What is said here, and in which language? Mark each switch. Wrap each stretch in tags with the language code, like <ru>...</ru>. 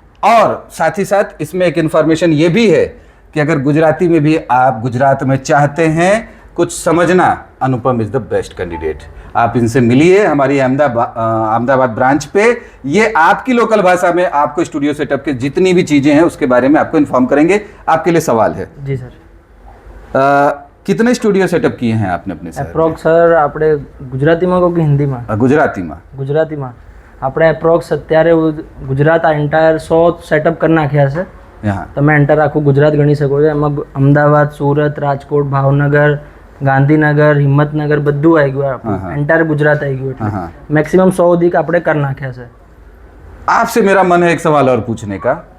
<hi>और साथ ही साथ इसमें एक इंफॉर्मेशन ये भी है कि अगर गुजराती में भी आप गुजरात में चाहते हैं कुछ समझना, अनुपम</hi> <en>Is the best candidate.</en> <hi>आप इनसे मिलिए हमारी अहमदाबाद ब्रांच पे। ये आपकी लोकल भाषा में आपको स्टूडियो सेटअप के जितनी भी चीजें हैं उसके बारे में आपको इन्फॉर्म करेंगे। आपके लिए सवाल है जी सर, कितने स्टूडियो सेटअप किए हैं आपने अपने साथ?</hi> <gu>एप्रोक्स सर આપણે ગુજરાતીમાં કહો કે હિન્દીમાં? ગુજરાતીમાં આપણે એપ્રોક્સ અત્યારે ગુજરાત આ એન્ટાયર 100 સેટઅપ કરી નાખ્યા છે। તમે એન્ટર આખું ગુજરાત ગણી શકો છો। એમાં અમદાવાદ, સુરત, રાજકોટ, ભાવનગર, ગાંધીનગર, હિંમતનગર બધું આવી ગયું, એન્ટાયર ગુજરાત આવી ગયું। એટલે મેક્સિમમ 100 સુધી આપણે કરી નાખ્યા છે।</gu> <hi>आपसे मेरा मन है एक सवाल और पूछने का।</hi>